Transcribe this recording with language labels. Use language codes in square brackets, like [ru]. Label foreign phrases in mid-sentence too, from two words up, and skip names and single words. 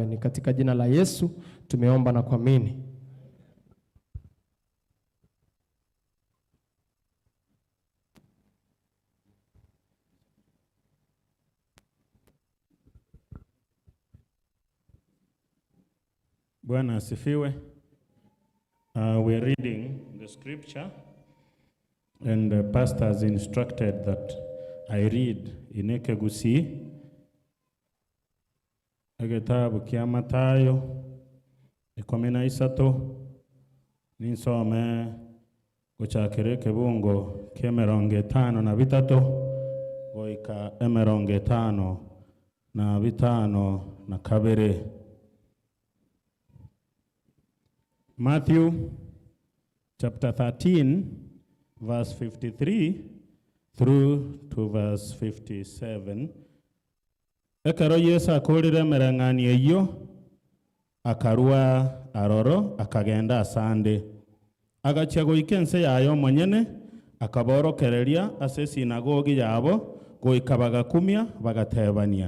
[sw] Ni katika jina la Yesu tumeomba na kuamini. Bwana asifiwe. [en] We're reading the scripture, and the pastor has instructed that I read in Ekegusi, [guz] Egetabu kia Matayo, 13, ninsome guchakire Kibungo kia 53 goika 52. [en] Matthew chapter 13, verse 53 through to verse 57. [guz] Ekero Yesu akurire merang'ani iyo, akarua aroro, akagenda asande. Agachia goika nse yayo monyene, akaborokereria ase sinagogi yabo, goika bagakumia, bagatebania.